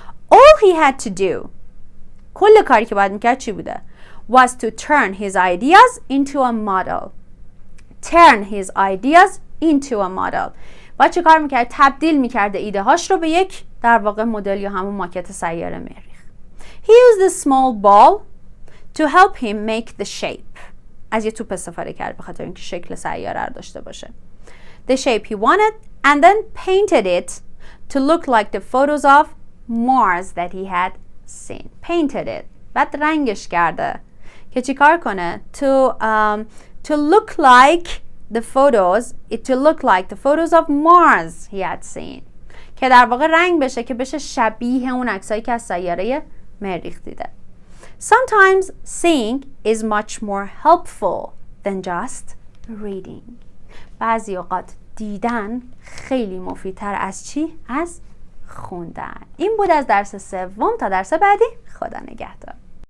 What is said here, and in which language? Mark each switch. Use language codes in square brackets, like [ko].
[en] All he had to do، [fa] کل کاری که باید میکرد چی بوده؟ [en] Was to turn his ideas into a model. Turn his ideas into a model. [fa] باید چه کار میکرد؟ تبدیل میکرده ایده هاش رو به یک در واقع مدل یا همون ماکت سیاره مریخ. [en] He used a small ball to help him make the shape. [fa] از یه توپ استفاده کرد به خاطر اینکه شکل سیاره رو داشته باشه. [en] The shape he wanted and then painted it to look like the photos of Mars that he had seen. Painted it. [fa] بعد رنگش کرده که چی کار کنه؟ [en] To look like the photos, to look like the photos of Mars he had seen. [fa] که در واقع رنگ بشه که بشه شبیه اون عکسایی که از سیاره مریخ دیده. [en] Sometimes seeing is much more helpful than just reading. [fa] بعضی اوقات دیدن خیلی مفیدتر از چی؟ از خوندن. این بود از درس سوم. تا درس بعدی، خدا نگهدار.